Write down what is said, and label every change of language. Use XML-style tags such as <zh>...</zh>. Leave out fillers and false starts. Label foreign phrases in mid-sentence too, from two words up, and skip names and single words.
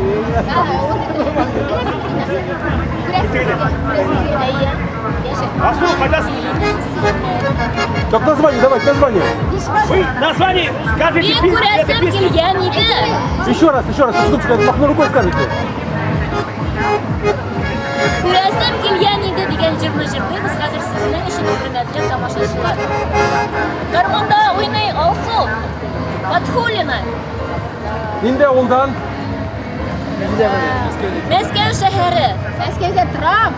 <ru>Так название, давайте название. Вы название скажите. Еще раз, секундочку, махну рукой скажите.</ru> <tt>Күрәсем килгән иде дигән җырны җырлыйбыз хәзер сезнең өчен, хөрмәтле тамашачылар. Гармонда уйный Алсу Фатхуллина. Нинди авылдан? Мәскәү шәһәре. Мәскәүдә торам.</tt>